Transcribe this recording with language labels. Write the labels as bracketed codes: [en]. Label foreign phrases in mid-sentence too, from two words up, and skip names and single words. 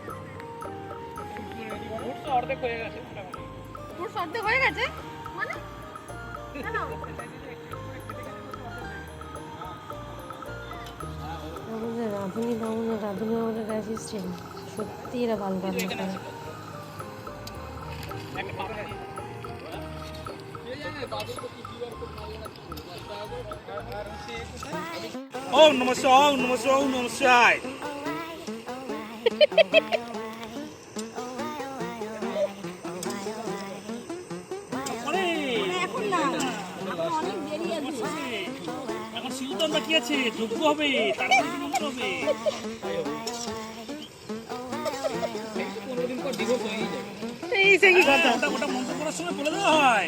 [bn] ফ্রুটস অর্ধেক হয়ে গেছে মানে কেন? আমাদের রাঁধুনি আমাদের অ্যাসিস্ট্যান্ট, সত্যি এরা ভালো রান্না করে। [sa] ওম নমঃ শিবায়, ওম নমঃ শিবায়, ওম নমঃ শিবায়। [bn] এখন শিবুদণ্ডা কি আছে, যোগ্য হবে, তারপরে কি মন্ত্র হবে? ওটা মন্ত্র করার সময় বলে দেওয়া হয়।